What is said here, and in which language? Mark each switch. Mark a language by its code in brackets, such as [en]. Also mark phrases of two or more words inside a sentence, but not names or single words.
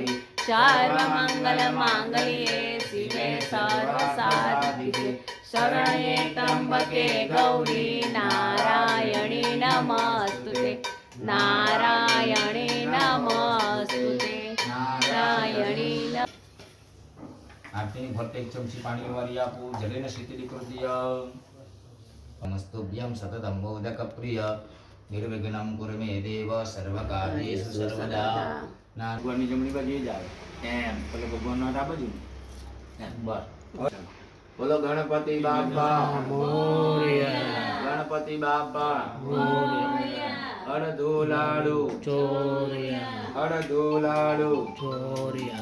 [sa] सर्वमङ्गलमाङ्गल्ये शिवे सर्वसाधिके शरण्ये त्र्यम्बके गौरी नारायणी नमोस्तुते नारायणी नमोस्तुते नारायणी। [gu] આરતી ફરતે એક ચમચી પાણી વારી આપો। [sa] जलेन शीतलीकृत्य नमस्तुभ्यं सततं मोदकप्रिय निर्विघ्नं कुरु मे देव सर्वकार्येषु सर्वदा। [gu] ના ભગવાનની જમણી બાજુ જ આવે એમ પેલો ભગવાનનો હાથ આ બાજુ એમ બસ। બોલો ગણપતિ બાપા મોરયા। ગણપતિ બાપા મોરયા। અડધોલાડુ ચોરિયા અડધોલાડુ ચોરિયા।